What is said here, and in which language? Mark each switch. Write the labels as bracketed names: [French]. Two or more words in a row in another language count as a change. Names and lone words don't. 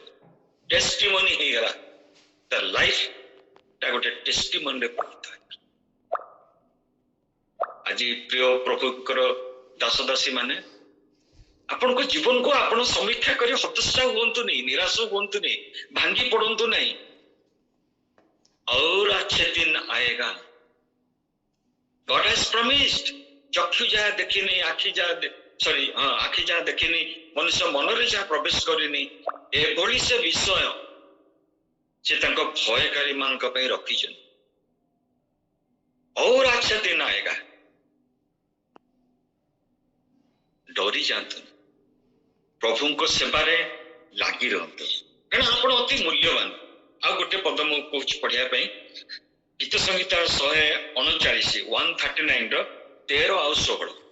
[Odia] ଟେଷ୍ଟିମନି ହେଇଗଲା, ତା ଲାଇଫ ଟା ଗୋଟେ ଟେଷ୍ଟିମନିରେ ପରିଣତ ହେଇଗଲା। ଆଜି ପ୍ରିୟ ପ୍ରଭୁଙ୍କର ଦାସ ଦାସୀ ମାନେ, ଆପଣଙ୍କ ଜୀବନକୁ ଆପଣ ସମୀକ୍ଷା କରି ହତୋତ୍ସାହ ହୁଅନ୍ତୁନି, ନିରାଶ ହୁଅନ୍ତୁନି, ଭାଙ୍ଗି ପଡନ୍ତୁ ନାହିଁ। [Hindi] और अच्छे दिन आएगा, [English] God has promised। [Odia] ଚକ୍ଷୁ ଯାହା ଦେଖିନି, ଆଖି ଯାହା ଦେଖିନି, ମନୁଷ୍ୟ ମନରେ ଯାହା ପ୍ରବେଶ କରିନି, ଏଭଳି ସେ ବିଷୟ ସେ ତାଙ୍କ ଭୟକାରୀ ମାନଙ୍କ ପାଇଁ ରଖିଛନ୍ତି। [Hindi] और अच्छा दिन आएगा। [Odia] ଡରି ଯାଆନ୍ତୁନି, ପ୍ରଭୁଙ୍କ ସେବାରେ ଲାଗି ରହନ୍ତୁ, କାରଣ ଆପଣ ଅତି ମୂଲ୍ୟବାନ। ଆଉ ଗୋଟେ ପଦ ମୁଁ କହୁଛି ପଢିବା ପାଇଁ, ଗୀତ ସଂହିତା 139 139 ର 13 ଆଉ 16।